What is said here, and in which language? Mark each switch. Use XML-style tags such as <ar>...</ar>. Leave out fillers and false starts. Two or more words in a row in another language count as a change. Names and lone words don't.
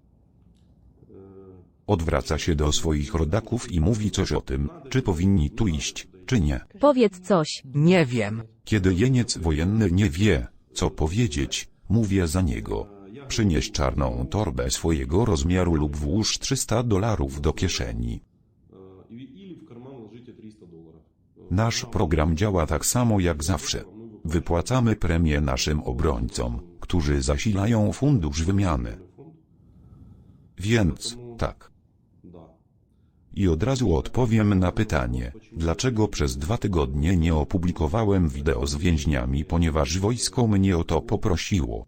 <pl>Odwraca się do swoich rodaków i mówi coś o tym, czy powinni tu iść, czy nie. powiedz coś. Nie wiem. Kiedy jeniec wojenny nie wie, co powiedzieć, mówię za niego. Przynieś czarną torbę swojego rozmiaru lub włóż $300 do kieszeni.</pl> <ru>Или в карман ложите $300.</ru> <pl>Nasz program działa tak samo jak zawsze. Wypłacamy premie naszym obrońcom, którzy zasilają fundusz wymiany. Więc, tak.</pl> <ru>Да.</ru> <pl>I od razu odpowiem na pytanie, dlaczego przez 2 tygodnie nie opublikowałem wideo z więźniami, ponieważ wojsko mnie o to poprosiło.</pl>